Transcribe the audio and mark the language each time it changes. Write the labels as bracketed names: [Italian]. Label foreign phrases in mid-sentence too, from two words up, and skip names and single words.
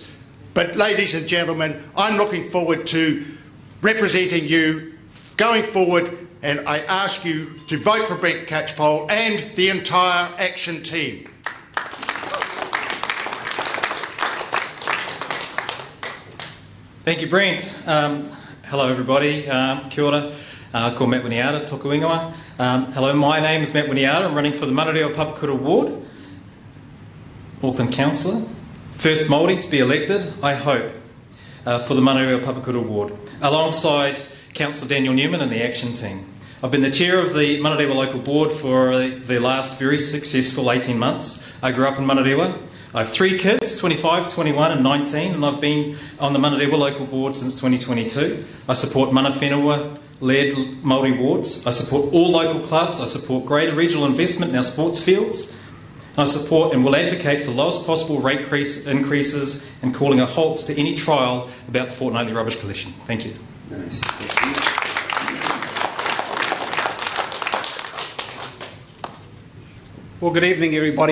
[English] But ladies and gentlemen, I'm looking forward to representing you going forward, and I ask you to vote for Brent Catchpole and the entire action team. Thank you, Brent. Hello, everybody. [Māori] Kia ora. Ko Matt Winiata, toku ingoa. [English] Hello, my name is Matt Winiata. I'm running for the Manurewa-Papakura ward, Auckland Councillor. First Māori to be elected, I hope, for the Manurewa-Papakura ward, alongside Councillor Daniel Newman and the action team. I've been the chair of the Manurewa local board for the last very successful 18 months. I grew up in Manurewa. I have 3 kids, 25, 21 and 19, and I've been on the Manurewa local board since 2022. I support [Māori] mana whenua- [English] led Māori wards. I support all local clubs. I support greater regional investment in our sports fields. I support and will advocate for the lowest possible rate increases and calling a halt to any trial about fortnightly rubbish collection. Thank you. Nice. Thank you. Well, good evening, everybody.